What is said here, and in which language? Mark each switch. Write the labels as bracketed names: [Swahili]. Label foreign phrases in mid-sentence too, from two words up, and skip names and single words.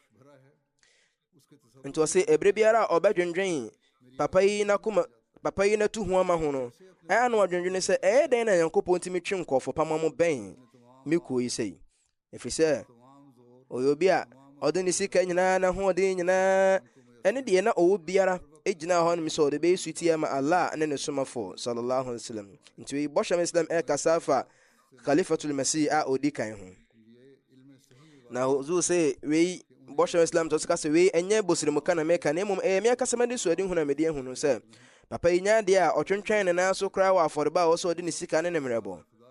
[Akan] nti ɔsɛ ɛberɛ biara a ɔbɛdwendwen papa yi n'atu ho ama ho no ɛyɛ na ɔdwendwene sɛ ɛyɛ dɛn na nyankopɔn ntimi twe nkɔɔfo pama mo bɛn me kuo yi sɛi, ɛfiri sɛ ɔyɛ obi a ɔde ne sika nyinaa na hoɔden nyinaa ɛne deɛ na ɔwɔ biara ɛgyina hɔ nom sɛ ɔde bɛyɛ suti ama Allah ne ne somafo [Arabic] صلى الله عليه وسلم. [Akan] nti wei bɔhyɛ islam ɛkasa fa khalifatul masih a ɔdi kan ho. na ɔzu sɛ wei bɔhyɛ islam tɔ sika sɛ wei ɛnyɛ bosirimu ka na meka, na mmom ɛyɛ me akasa made suade hu na mede ahu no sɛ papa yi nya deɛ a ɔtwentwɛn ne nan so koraa wɔ afɔrebɔ a ɔsɛ ɔde ne sika ne ne mmerɛbɔ.